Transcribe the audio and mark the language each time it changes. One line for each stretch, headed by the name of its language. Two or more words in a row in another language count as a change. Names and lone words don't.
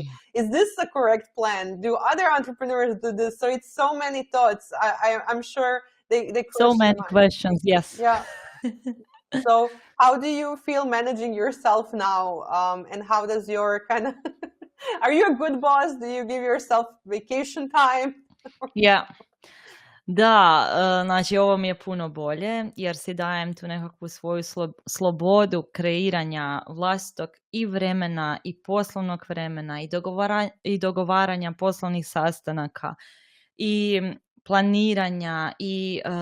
English: Is this the correct plan? Do other entrepreneurs do this? So it's so many thoughts. I'm sure they So cross your many mind. questions, yes. Yeah. So how do you feel managing yourself now? And how does your kind of are you a good boss? Do you give yourself vacation time?
Croatian: Ja. Da, znači ovo mi je puno bolje jer si dajem tu nekakvu svoju slobodu kreiranja vlastitog i vremena i poslovnog vremena i dogovaranja poslovnih sastanaka i planiranja i